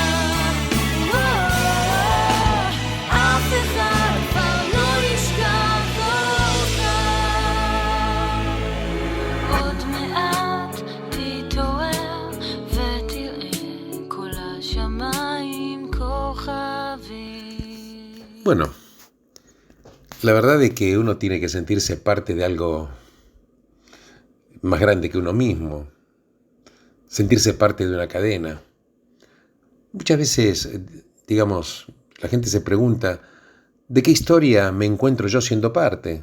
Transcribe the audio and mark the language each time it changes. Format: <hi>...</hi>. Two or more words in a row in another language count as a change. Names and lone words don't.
<he>אף אחד כבר לא ישכח אותך עוד מעט תתעורר ותראה כל השמיים כוכבים.</he> <es>Bueno, la verdad es que uno tiene que sentirse parte de algo más grande que uno mismo, sentirse parte de una cadena. Muchas veces, digamos, la gente se pregunta, ¿de qué historia me encuentro yo siendo parte?</es>